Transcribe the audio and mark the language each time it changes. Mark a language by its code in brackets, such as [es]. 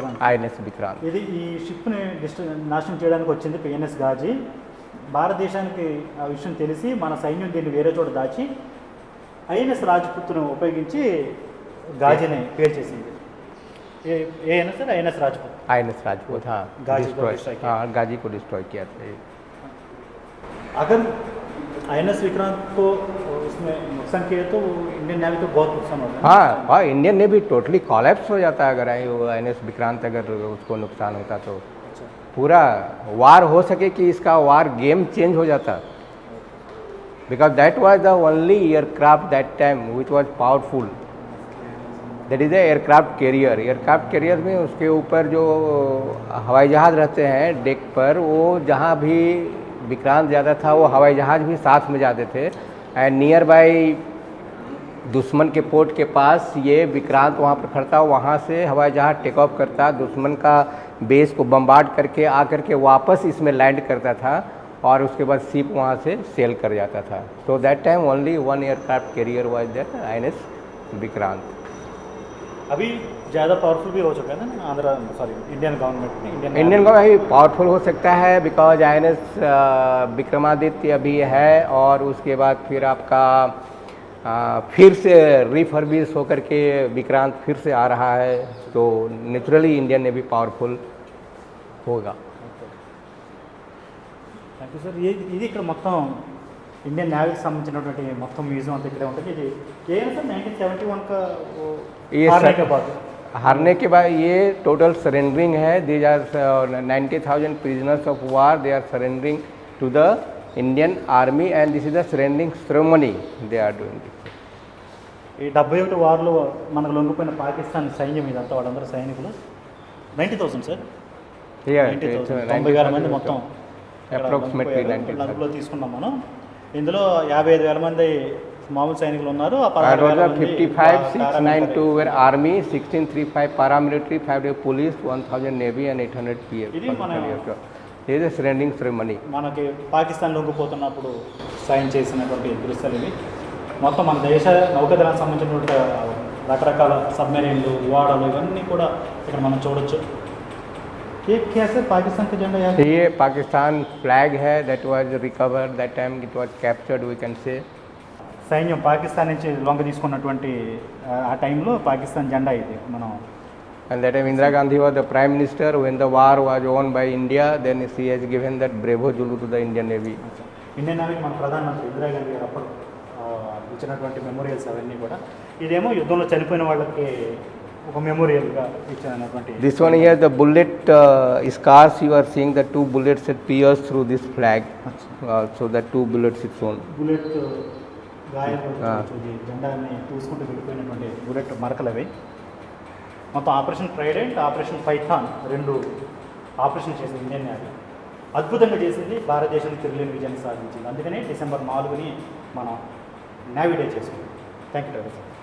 [te] INS Vikrant ఇది ఈ షిప్ని నాశనం చేయడానికి వచ్చింది PNS Gazi. భారతదేశానికి ఆ విషయం తెలిసి మన సైన్యం దీన్ని వేరే చోట దాచి INS రాజ్పుత్ను ఉపయోగించి గాజీని పేల్చేసింది. [hi] ये है ना सर INS राजपूत हाँ, गाजी को डिस्ट्रॉय किया था. अगर INS विक्रांत को उसमें नुकसान किया तो इंडियन नेवी को बहुत नुकसान होता है. हाँ, इंडियन नेवी टोटली कोलैप्स हो जाता है अगर INS विक्रांत अगर उसको नुकसान होता तो. पूरा वार हो सके कि इसका वार गेम चेंज हो जाता. [en] because that was the only aircraft that time which was powerful. That is the aircraft carrier. [hi] Aircraft carrier में उसके ऊपर जो हवाई जहाज़ रहते हैं डेक पर, वो जहाँ भी विक्रांत जाता था वो हवाई जहाज़ भी साथ में जाते थे। एंड नियर बाई दुश्मन के पोर्ट के पास ये विक्रांत वहाँ पर खड़ता, वहाँ से हवाई जहाज़ टेक ऑफ करता, दुश्मन का बेस को बम्बार्ड करके आकर के वापस इसमें लैंड करता था और उसके बाद शिप वहाँ से सेल कर जाता था। [en] So that time only one aircraft carrier was there, INS Vikrant. [hi] अभी ज़्यादा पावरफुल भी हो चुका है ना आंध्र, सॉरी इंडियन गवर्नमेंट ने, इंडियन को अभी पावरफुल हो सकता है बिकॉज INS विक्रमादित्य अभी है, और उसके बाद फिर आपका फिर से रिफर्बिश होकर के विक्रांत फिर से आ रहा है, तो नेचुरली इंडियन नेवी पावरफुल होगा। [en] Thank you sir. [te] ఇది ఇక్కడ మొత్తం ఇండియన్ నేవీకి సంబంధించినటువంటి మొత్తం మ్యూజియం అంతా ఇక్కడే ఉంటుంది। ఇది కేవలం సార్ 1971 का [hi] ये हारने के बाद हारने के बाद ये टोटल सरेंडरिंग है। [en] These are 90,000 prisoners of war, they are surrendering to the Indian army and this is the surrendering ceremony they are doing. [te] ఈ 71 వార్లో మనకు లొంగిపోయిన పాకిస్తాన్ సైన్యం ఇదంతా వాళ్ళందరూ సైనికులు 90,000 సార్, 90,000 మంది మొత్తం [en] approximately [te] అందులో తీసుకున్నాం మనం। ఇందులో 55,000 మంది మామూలు సైనికులు ఉన్నారు, [en] 55,692 were army, 1635 paramilitary, 5 police, 1,000 navy and 800 PF. [te] ఇది మన ఇది సరెండరింగ్ సెరమనీ మనకి పాకిస్తాన్ లొంగిపోతున్నప్పుడు సైన్ చేసినటువంటి దృశ్యాలు ఇవి। మొత్తం మన దేశ నౌకాదళానికి సంబంధించినటువంటి రకరకాల సబ్మెరీన్లు, ఓడలు ఇవన్నీ కూడా ఇక్కడ మనం చూడొచ్చు। [hi] कैसे पाकिस्तान का झंडा यहाँ ये पाकिस्तान फ्लैग है [en] That was recovered that time, it was captured we can say. [te] సైన్యం పాకిస్తాన్ నుంచి లొంగ తీసుకున్నటువంటి ఆ టైంలో పాకిస్తాన్ జెండా ఇది మనం। [en] And that time Indira Gandhi was the prime minister when the war was won by India, then she has given that Bravo Zulu to the Indian Navy. [te] Indian నేవీకి మన ప్రధానమంత్రి ఇందిరాగాంధీ గారు అప్పుడు ఇచ్చినటువంటి మెమోరియల్స్ అవన్నీ కూడా, ఇదేమో యుద్ధంలో చనిపోయిన వాళ్ళకి ఒక మెమోరియల్గా ఇచ్చినటువంటి। [en] This one here the bullet scars you are seeing, the 2 bullets that pierced through this flag, so that 2 bullets is shown. [te] Bullet గాయాలు జెండాని చూసుకుంటూ వెళ్ళిపోయినటువంటి బుల్లెట్ మరకలు అవి। మొత్తం operation Trident, operation Python 2 operation చేసింది ఇండియన్ నేవీ। అద్భుతంగా చేసింది, భారతదేశానికి తిరుగులేని విజయాన్ని సాధించింది। అందుకని డిసెంబర్ 4ని మనం నేవీ డే చేసుకుంటాం। [en] Thank you sir.